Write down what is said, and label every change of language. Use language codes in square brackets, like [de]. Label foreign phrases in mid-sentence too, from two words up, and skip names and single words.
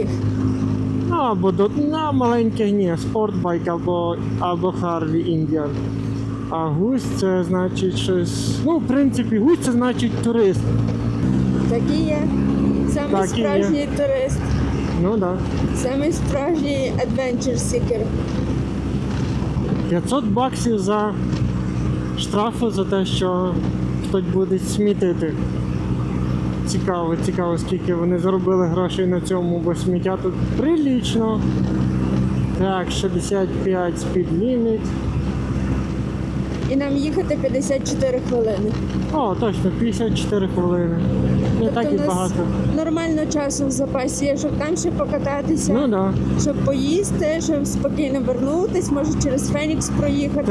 [uk] Або до маленьких ні, спортбайк або Харлі Індіан. А гусь це значить щось. Ну, в принципі, гусь це значить турист. Так і є. Самий Так і є. справжній турист. Ну так. Да. Самий справжній [en] adventure seeker. [uk] $500 за штрафи за те, що хтось буде смітити. Цікаво, скільки вони заробили грошей на цьому, бо сміття тут прилічно. Так, 65 [en] speed limit. [uk] І нам їхати 54 хвилини. О, точно, 54 хвилини. Не так і у нас багато. нормально часу в запасі є, щоб там ще покататися, Ну так. Да. щоб поїсти, щоб спокійно вернутись, може через Фенікс проїхати.